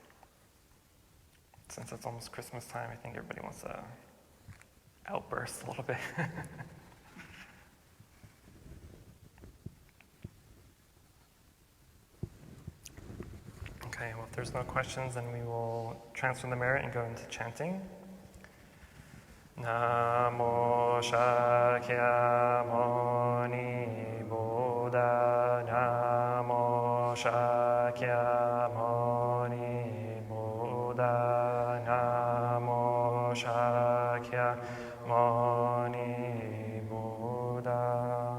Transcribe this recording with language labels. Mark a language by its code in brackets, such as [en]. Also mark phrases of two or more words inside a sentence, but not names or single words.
[en] Since it's almost Christmas time, I think everybody wants to outburst a little bit. Okay, well, if there's no questions, then we will transfer the merit and go into chanting. [sa] Namo Shakyamuni Buddha, Namo Shakyamuni Buddha, Namo Shakyamuni Buddha.